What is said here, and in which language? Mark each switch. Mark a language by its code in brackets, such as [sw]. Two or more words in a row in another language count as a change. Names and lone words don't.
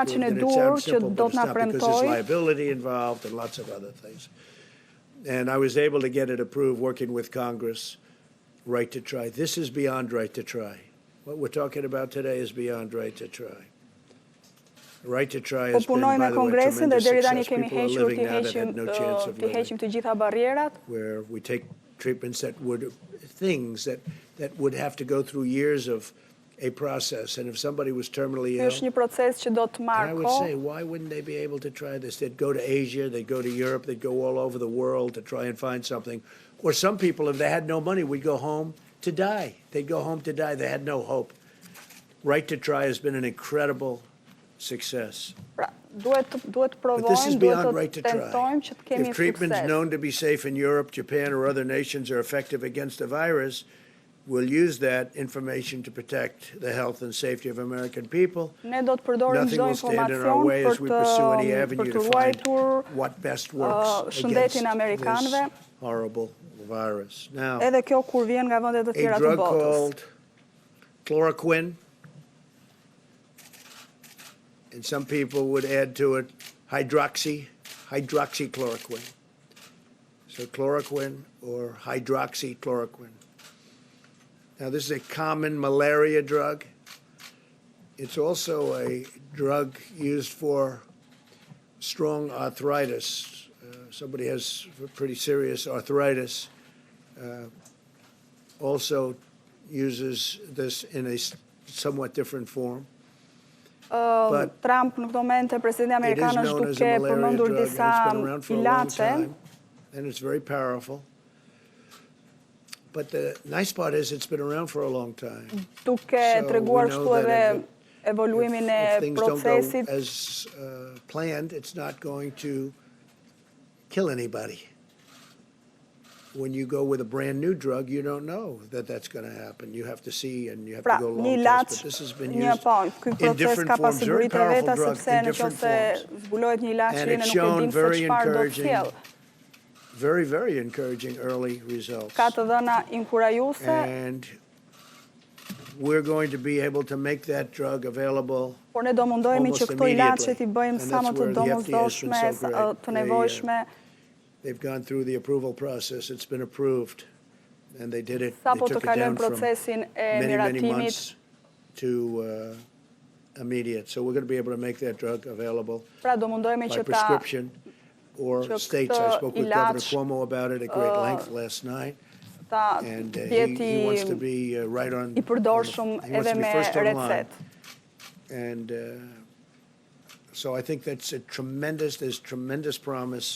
[sq] ilaçin e [en] approved. And it [sq] dur [en] sounds [sq] që [en] simple, [sq] do [en] but [sq] të na [en] it's not because [sq] premtojë. [en] there's liability involved and lots of other things. And I was able to get it approved working with Congress, right to try. This is beyond right to try. What we're talking about today is beyond right to try. Right to try [sq] Po [en] has been, [sq] punojmë [en] by [sq] me [en] the way, [sq] Kongresin dhe [en] tremendous [sq] deri tani [en] success. [sq] kemi [en] People are [sq] hequr [en] living now that had no chance of [sq] të [en] living. [sq] heqim të gjitha barrierat. [en] Where we take treatments that would, things that would have to go through years of a process. And if somebody was terminally [sq] Ky [en] ill, [sq] është një proces që do të [en] and [sq] marrë [en] I would say, [sq] kohë. [en] why wouldn't they be able to try this? They'd go to Asia, they'd go to Europe, they'd go all over the world to try and find something. Or some people, if they had no money, would go home to die. They'd go home to die. They had no hope. Right to try has been an incredible success. [sq] Pra, duhet [en] But this is [sq] provojmë, duhet [en] beyond [sq] të [en] right to try. [sq] tentojmë që të kemi [en] If treatments [sq] sukses. [en] known to be safe in Europe, Japan, or other nations are effective against the virus, we'll use that information to protect the health and safety of American people. [sq] Ne do të përdorim [en] Nothing [sq] çdo [en] will stand in our [sq] informacion [en] way [sq] për [en] as we pursue any [sq] të [en] avenue [sq] për [en] to [sq] të [en] find [sq] ruajtur [en] what best works [sq] shëndetin [en] against [sq] amerikanëve. [en] this horrible virus. Now, [sq] Edhe kjo kur vjen nga vendet të [en] a [sq] tjera të [en] drug [sq] botës. [en] called chloroquine, and some people would add to it hydroxychloroquine. So chloroquine or hydroxychloroquine. Now, this is a common malaria drug. It's also a drug used for strong arthritis. Somebody has pretty serious arthritis. Also uses this in a somewhat different form. But [sq] Trump në këtë moment, presidenti [en] it is [sq] amerikan është [en] known as a [sq] duke [en] malaria [sq] përmendur [en] drug, and [sq] disa [en] it's been around for a long [sq] ilaçe. [en] time, and it's very powerful. But the nice part is it's been around for a long time. [sq] Duke [en] So [sq] treguar [en] we know [sq] kështu [en] that [sq] edhe evoluimin [en] if [sq] e [en] things don't go [sq] procesit. [en] as planned, it's not going to kill anybody. When you go with a brand new drug, you don't know that that's going to happen. You have to see and you have [sq] Pra, [en] to go [sq] një [en] long [sq] ilaç, [en] tests. But this has been [sq] një [en] used [sq] ky [en] in [sq] proces [en] different [sq] ka [en] forms, very [sq] pasiguritë e veta, [en] powerful drug [sq] sepse [en] in [sq] në [en] different [sq] qoftë [en] forms. [sq] zbulohet një ilaç [en] And [sq] që [en] it's [sq] ne nuk e [en] shown [sq] dimë se [en] very [sq] çfarë do të [en] encouraging, [sq] sjellë. [en] very, very encouraging early results. [sq] Ka të dhëna inkurajuese, [en] And we're going to be able to make that drug available [sq] por ne do mundohemi që [en] almost [sq] këto ilaçe [en] immediately. [sq] t'i bëjmë [en] And [sq] sa më [en] that's [sq] të [en] where the FDA has been [sq] domosdoshme, [en] so great. [sq] të nevojshme. [en] They've gone through the approval process. It's been approved. And they did it. They [sq] Sapo të [en] took it [sq] kalojmë [en] down from [sq] procesin e [en] many [sq] miratimit. [en] months to immediate. So we're going to be able to make that drug available [sq] Pra do mundohemi [en] by [sq] që ta [en] prescription or [sq] që [en] states. I [sq] këtë [en] spoke with Governor [sq] ilaç, [en] Cuomo about it at great length last night. [sq] ta [en] And [sq] jeti [en] he wants to be right on. [sq] I përdorshëm [en] he wants [sq] edhe [en] to be [sq] me [en] first on line. [sq] recetë. [en] And so I think that's there's tremendous promise.